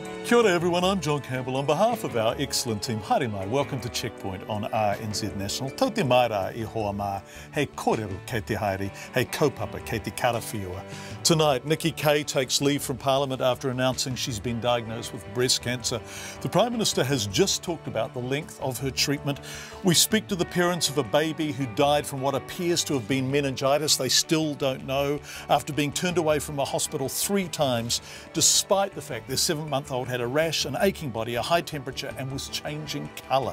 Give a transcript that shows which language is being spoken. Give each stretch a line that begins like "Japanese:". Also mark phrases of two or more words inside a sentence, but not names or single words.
Māori: Kia ora
English: everyone, I'm John Campbell. On behalf of our excellent team,
Māori: haere mai,
English: welcome to Checkpoint on RNZ National.
Māori: Tau te mai rā I hoa mā, hei kōrero kei te haere, hei kaupapa kei te karawhiua.
English: Tonight, Nikki Kaye takes leave from Parliament after announcing she's been diagnosed with breast cancer. The Prime Minister has just talked about the length of her treatment. We speak to the parents of a baby who died from what appears to have been meningitis. They still don't know, after being turned away from a hospital 3 times, despite the fact their 7-month-old had a rash, an aching body, a high temperature and was changing colour.